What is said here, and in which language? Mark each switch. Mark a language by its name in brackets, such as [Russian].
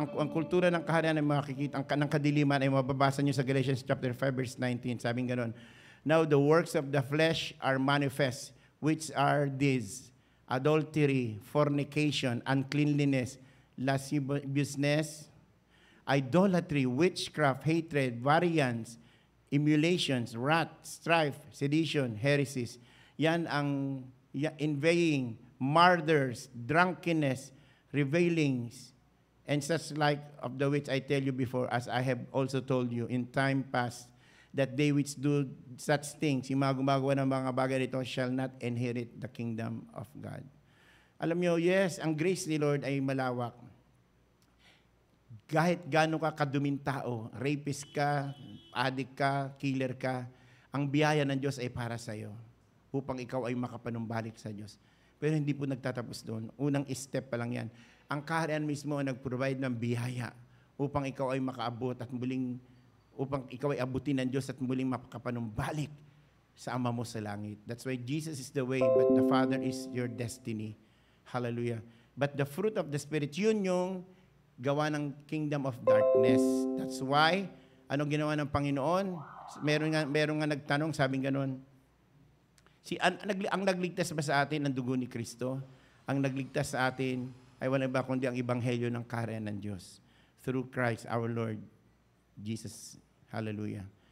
[Filipino] Ang kultura ng kaharian ay makikita, ng kadiliman ay mababasa nyo sa Galatians chapter 5 verse 19. Sabing gano'n, [English] now the works of the flesh are manifest, which are these: adultery, fornication, uncleanliness, lasciviousness, idolatry, witchcraft, hatred, variance, emulations, wrath, strife, sedition, heresies. Yan ang inveighing, murders, drunkenness, revelings, and such like of the which I tell you before, as I have also told you in time past, that they which do such things, [Filipino] yung mga gumagawa ng mga bagay nito, [English] shall not inherit the kingdom of God. [Filipino] Alam nyo, yes, ang grace ni Lord ay malawak. Kahit gaano ka kaduming tao, rapist ka, addict ka, killer ka, ang biyaya ng Diyos ay para sa'yo upang ikaw ay makapanumbalik sa Diyos. Pero hindi po nagtatapos doon. Unang step pa lang yan. Ang kaharian mismo ang nag-provide ng biyaya upang ikaw ay makaabot at muling, upang ikaw ay abutin ng Diyos at muling makapanumbalik sa Ama mo sa langit. [English] That's why Jesus is the way, but the Father is your destiny. Hallelujah. But the fruit of the Spirit, [Filipino] yun yung gawa ng [English] kingdom of darkness. [Filipino] That's why, anong ginawa ng Panginoon? Meron nga nagtanong, sabing ganon, ang nagligtas ba sa atin ang dugo ni Kristo? Ang nagligtas sa atin ay wala ba kundi ang ebanghelyo ng kaharian ng Diyos [English] through Christ our Lord Jesus. [Filipino] Hallelujah.